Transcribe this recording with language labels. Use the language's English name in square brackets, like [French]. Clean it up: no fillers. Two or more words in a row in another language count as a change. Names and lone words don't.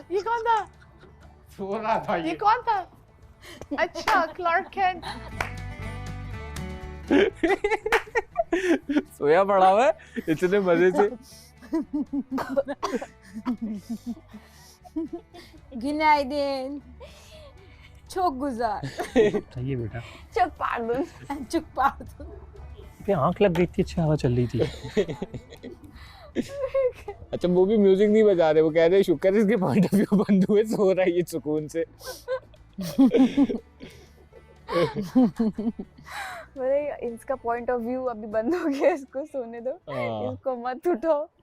[Hindi] ये कौन था? सो रहा था ये कौन था? अच्छा, क्लार्क कैंट। सोया पड़ा हुआ है इतने मजे से। [Turkish] Günaydın. Çok güzel. [Hindi] सही है बेटा। [Turkish] Çok pardon. Çok pardon. [Hindi] पे आंख लग गई थी, अच्छी हवा चल रही थी। अच्छा वो भी म्यूजिक नहीं बजा रहे, वो कह रहे शुक्र है इसके [English] point of view [Hindi] बंद हुए, सो रहा है ये सुकून से। बोले इसका [English] point of view [Hindi] अभी बंद हो गया, इसको सोने दो, इसको मत उठाओ।